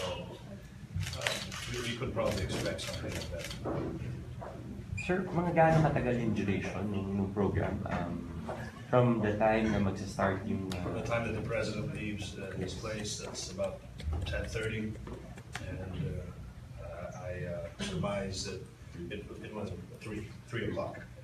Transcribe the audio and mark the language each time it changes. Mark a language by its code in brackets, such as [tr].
[en] So we could probably expect something like that. [tl] Sir, mga gaano katagal yung duration ng program? [en] From the time [tl] na magsa-start yung... [en] From the time that the president leaves his place, that's about 10:30, and I surmise that it was 3 o'clock.